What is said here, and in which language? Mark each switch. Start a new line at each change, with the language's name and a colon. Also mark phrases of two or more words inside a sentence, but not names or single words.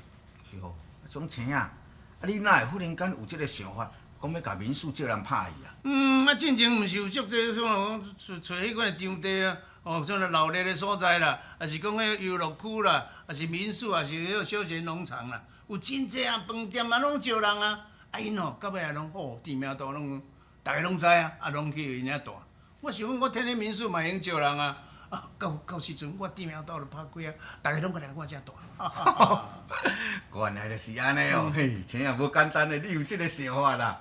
Min Nan Chinese: 哟，种青啊！啊，你哪会忽然间有这个想法，讲要甲民宿招人拍戏啊？进前毋是有足侪种找迄款的场地啊，像闹热的所在啦，也是讲迄游乐区啦，也是民宿，也是迄个休闲农场啦，有真侪啊饭店啊拢招人啊。因吼到尾也拢好，知名度拢大家拢知啊，拢去因遐住。我想讲，我天天民宿嘛用招人啊，到时阵我知名度就拍开啊，大家拢过来我遮住。原来就是安尼哦，嘿，青啊，无简单的，你有这个想法啦。